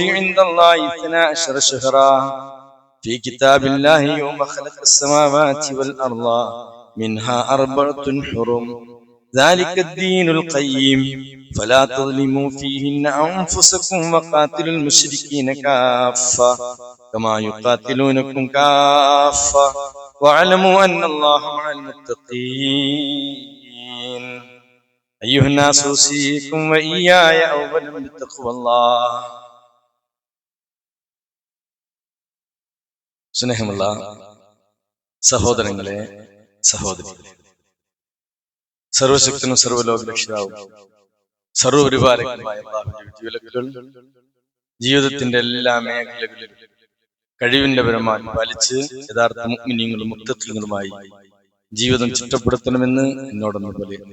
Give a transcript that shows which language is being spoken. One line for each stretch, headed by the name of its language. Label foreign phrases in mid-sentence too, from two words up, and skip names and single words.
Arabic: عند الله 12 شهرا في كتاب الله يوم خلق السماوات والأرض منها 4 حرم ذلك الدين القيم فلا تظلموا فيهن أنفسكم وقاتلوا المشركين كافة كما يقاتلونكم كافة واعلموا أن الله مع المتقين أيها الناس أوصيكم وإياي أولا بتقوى الله.
Malayalam: സ്നേഹമുള്ള സഹോദരങ്ങളെ, സഹോദരികളെ, സർവശക്തനും സർവ്വലോക രക്ഷിതാവും സർവ്വപരിപാലകനുമായ അല്ലാഹുവിന്റെ വിധിവിലക്കുകൾ ജീവിതത്തിന്റെ എല്ലാ മേഖലകളിലും കഴിവിന്റെ പരമാവധി പാലിച്ച് യഥാർത്ഥ മുഅ്മിനീങ്ങളും മുത്തഖീങ്ങളുമായി ജീവിതം ചിട്ടപ്പെടുത്തണമെന്ന് എന്നോടൊന്നു പോലെ